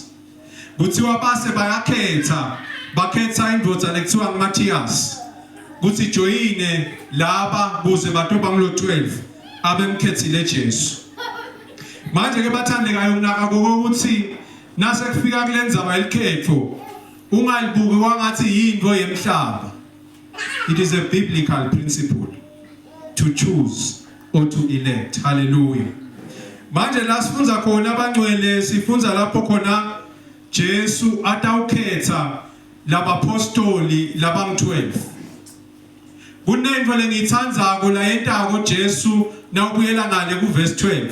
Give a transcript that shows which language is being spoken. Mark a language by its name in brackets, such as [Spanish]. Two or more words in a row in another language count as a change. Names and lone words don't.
[Swati] Kuthiwa base bakhetha indvodza lekuthiwa nguMatthias kuthi joyine laba kuze batoba ngilo 12 abemkhethile Jesu. Manje ke bathandekayo kunaka ukuthi nase kufika kulendzaba elikhetho ungalibuki kwangathi yinto yemhlaba. [English] It is a biblical principle to choose or to elect. [Swati] Hallelujah. Manje la sifunza khona abangcwele sifunza lapho khona Jesu atawukhetha laba apostoli laba 12. Kunento lengithandzako la yentako Jesu nawubuyela ngale ku verse 12.